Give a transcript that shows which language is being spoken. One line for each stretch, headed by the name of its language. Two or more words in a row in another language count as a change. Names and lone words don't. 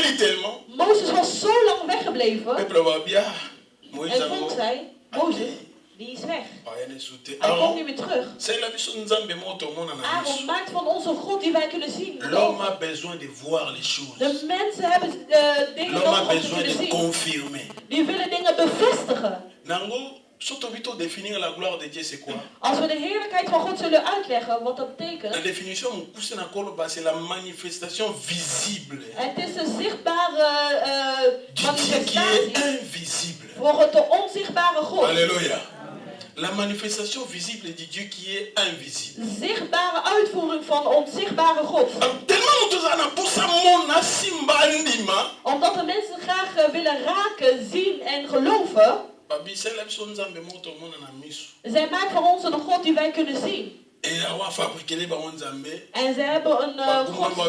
Dutch: Mozes was zo lang weggebleven. En volk zei, Mozes, Die is weg. Hij komt niet meer terug. Aaron maakt van ons een God die wij kunnen zien.
French: L'homme a besoin de voir les choses.
Dutch: De mensen hebben dingen
French: L'homme a
Dutch: nodig om te
French: besoin
Dutch: kunnen
French: de
Dutch: zien.
French: confirmer.
Dutch: Die willen dingen bevestigen.
French: Nango, surtout vite définir la gloire de Dieu, c'est quoi?
Dutch: Als we de heerlijkheid van God zullen uitleggen, wat dat betekent.
French: La définition, c'est la manifestation visible.
Dutch: Het is een zichtbare
French: Du Dieu qui est
Dutch: manifestatie
French: invisible.
Dutch: voor de onzichtbare God.
French: Alléluia. La manifestation visible du Dieu qui est invisible.
Dutch: Zichtbare uitvoering van onzichtbare God. Omdat de mensen graag willen raken, zien en geloven. Zij maken van ons een God die wij kunnen zien. En ze hebben een God gemaakt.